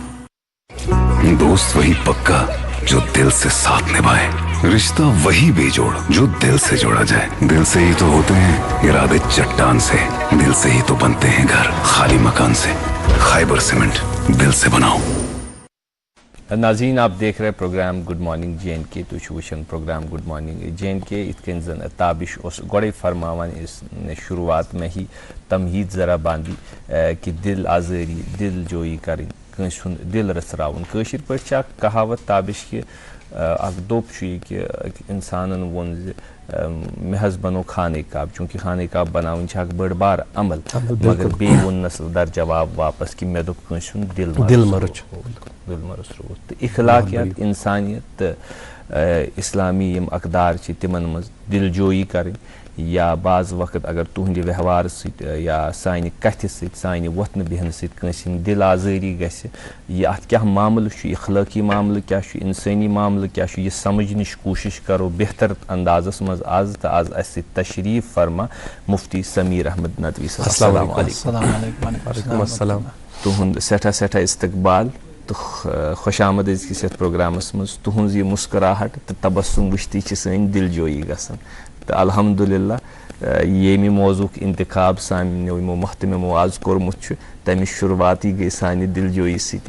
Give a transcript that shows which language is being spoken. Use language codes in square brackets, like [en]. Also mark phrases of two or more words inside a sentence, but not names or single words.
[ur] دوست وہی پکا جو دل سے ساتھ نبھائے، رشتہ وہی بے جوڑ جو دل سے جوڑا جائے۔ دل سے ہی تو ہوتے ہیں ارادے چٹان سے، دل سے ہی تو بنتے ہیں گھر خالی مکان سے۔ خیبر سیمنٹ، دل سے بناؤ۔ ناظرین، آپ دیکھ رہے پروگرام گڈ مارننگ جے اینڈ کے، [ks] تُہۍ چھِو وٕچھان پروگرام گڈ مارننگ جے اینڈ کے۔ یِتھ کٔنۍ زن تابش اوس گۄڈے فرماوان [ur] اس نے شروعات میں ہی تمہید ذرا باندھی [ks] کہ دل آزٲری، دل جویی کرٕنۍ، کٲنٛسہِ ہُنٛد دل رژھراوُن۔ کٲشِر پٲٹھۍ چھِ اکھ کہاوت تابش کہ اکھ دوٚپ چھُ یہِ کہ اِنسانن ووٚن زِ مےٚ حظ بنو خانہ کعب، چوٗنٛکہِ خانہ کعب بناوٕنۍ چھِ اکھ بٔڑ بار عمل، مگر بیٚیہِ ووٚننس در جواب واپس کہ مےٚ دوٚپ کٲنٛسہِ ہُنٛد دل مرٕژ روٗد۔ تہٕ اخلاقیات، انسانیت تہٕ اسلامی یِم اقدار چھِ تِمن منٛز دل جویی کرٕنۍ، یا بعض وقت اگر تُہنٛدِ ویوہار سۭتۍ یا سانہِ کتھِ سۭتۍ، سانہِ وۄتھنہٕ بیہنہٕ سۭتۍ کٲنٛسہِ ہٕنٛدۍ دل آزٲری گژھِ، یہِ اتھ کیٛاہ معاملہٕ چھُ، اخلٲقی معاملہٕ کیٛاہ چھُ، انسٲنی معاملہٕ کیٛاہ چھُ، یہِ سمجھنٕچ کوٗشش کرو بہتر اندازس منٛز آز، تہٕ آز اسہِ سۭتۍ تشریف فرما مفتی سمیر احمد ندوی صٲب۔ [ar] السلام علیکم۔ وعلیکم السلام۔ [ks] تُہُنٛد سٮ۪ٹھاہ سٮ۪ٹھاہ استقبال تہٕ خوش آمد أزکِس یتھ پروگرامس منٛز۔ تُہنٛز یہِ مسکراہٹ تہٕ تبسم وٕچھتٕے چھِ سٲنۍ دل جویی گژھان، تہٕ الحمدللہ ییٚمہِ موضوعُک انتخاب سانیو یِمو محتممو آز کوٚرمُت چھُ تمِچ شروعاتی گٔے سانہِ دل جویی سۭتی۔